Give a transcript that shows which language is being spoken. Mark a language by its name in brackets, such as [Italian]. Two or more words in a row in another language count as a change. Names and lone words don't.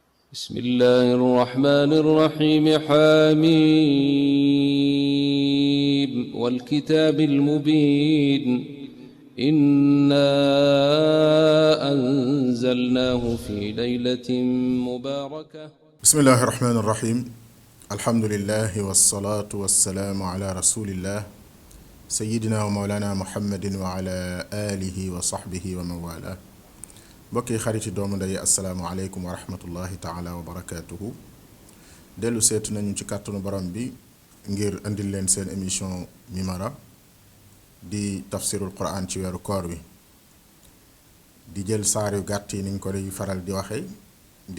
[Arabic] بسم الله الرحمن الرحيم حميم والكتاب المبين إنا أنزلناه في ليلة مباركة بسم الله الرحمن الرحيم الحمد لله والصلاة والسلام على رسول الله سيدنا ومولانا محمد وعلى آله وصحبه ومن والاه [Wolof] mbokki xariti doomu ndey [Arabic] السلام عليكم ورحمة الله تعالى وبركاته [Wolof] dellu seetu nañu ci kàttanu borom bi ngir andil leen seen émission Mimara di [Arabic] تفسير القرآن [Wolof] ci weeru koor wi di jël saar yu gàtt yi niñ ko di faral di waxe di